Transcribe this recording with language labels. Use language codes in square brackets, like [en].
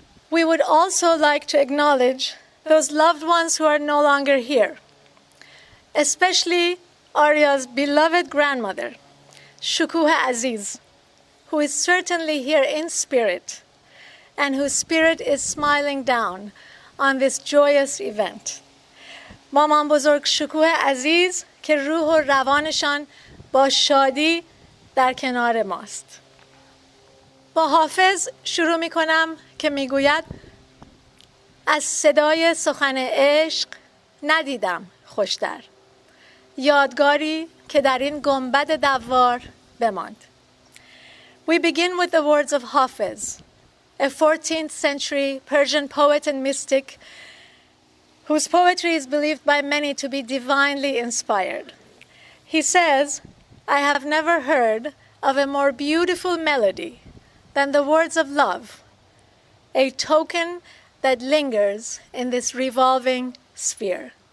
[en] We would also like to acknowledge those loved ones who are no longer here, especially Arya's beloved grandmother, Shukuh Aziz, who is certainly here in spirit and whose spirit is smiling down on this joyous event. [fa] مامان بزرگ شکوه عزیز که روح و روانشان با شادی در کنار ماست. با حافظ شروع می کنم که می گوید از صدای سخن عشق ندیدم خوشتر، یادگاری که در این گنبد دوار بماند. [en] We begin with the words of Hafiz, a 14th century Persian poet and mystic whose poetry is believed by many to be divinely inspired. He says, I have never heard of a more beautiful melody than the words of love, a token that lingers in this revolving sphere.